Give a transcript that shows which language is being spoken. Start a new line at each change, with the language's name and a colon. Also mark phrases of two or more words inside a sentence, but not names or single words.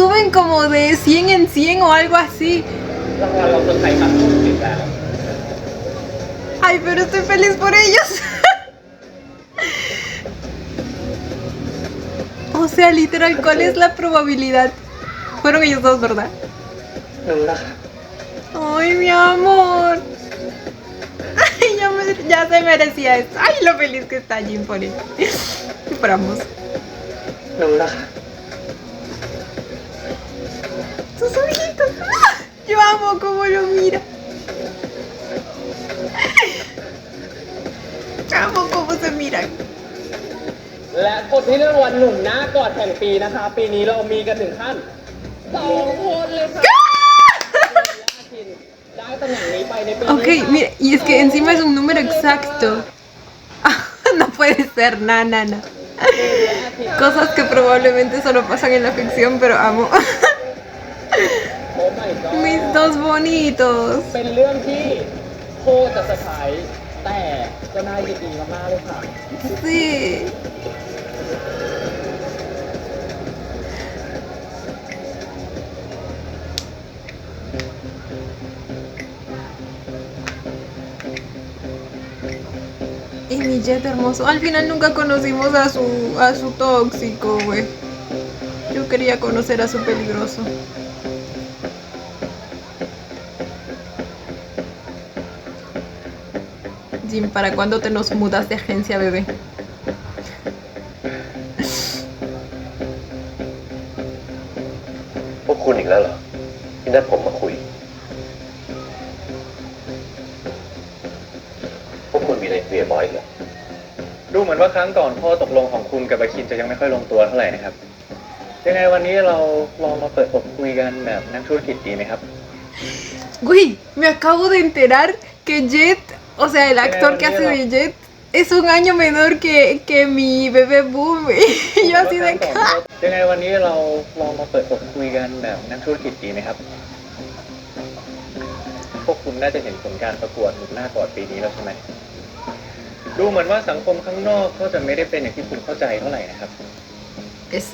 Spanish: como de 100 en 100 o algo así.
Thai: รางวัลเราเซอร์ไพรส์ครับถึงแล้ว
Spanish: Ay, pero estoy feliz por ellos. O sea, literal, ¿cuál es la probabilidad? Fueron ellos dos, ¿verdad?
Thai: รู้แล้วครับ
Spanish: Ay, mi amor. Ay, ya se merecía esto. Ay, lo feliz que está Jin por él. Y por ambos.
Thai: รู้แล้วครับ
Spanish: Sus ojitos. Yo amo cómo lo mira. Amo cómo se miran.
Thai: และคนที่ได้รางวัลหนุ่มหน้ากอดแห่งปีนะคะ ปีนี้เรามีกันถึงขั้น2 คนเลยค่ะได้ตำแหน่งนี้ไปในปีนี้
Spanish: Ok, mira, y es que encima es un número exacto. No puede ser, nada. Cosas que probablemente solo pasan en la ficción, pero amo.
English: โอ้ my god
Spanish: Mis dos bonitos.
Thai: เป็นเรื่องที่โคตรจะเซอร์ไพรส์แต่ก็น่ายินดีมากๆเลยค่ะ
Spanish: Sí. Y mi Jet hermoso. Al final nunca conocimos a su tóxico, güey. Yo quería conocer a su peligroso. Jim, ¿para cuándo te nos mudas de agencia, bebé?
Thai: พวกคุณอีกแล้วเหรอที่นัดผมมาคุย พวกคุณมีอะไรเคลียร์บอยเหรอ ดูเหมือนว่าครั้งก่อนข้อตกลงของคุณกับอาคินจะยังไม่ค่อยลงตัวเท่าไหร่นะครับ ยังไงวันนี้เราลองมาเปิดอกคุยกันแบบนักธุรกิจดีไหมครับ
Spanish: Güey, me acabo de enterar que Jet, o sea, el actor que hace de Jet, es un año menor que mi bebé Boom. Y yo así de cara.
Thai: ยังไงวันนี้เราลองมาเปิดอกคุยกันแบบนักธุรกิจดีไหมครับ พวกคุณน่าจะเห็นผลการประกวดหนุ่มหน้ากอดปีนี้แล้วใช่ไหม ดูเหมือนว่าสังคมข้างนอกก็จะไม่ได้เป็นอย่างที่คุณเข้าใจเท่าไหร่นะครับ
Spanish: Eso.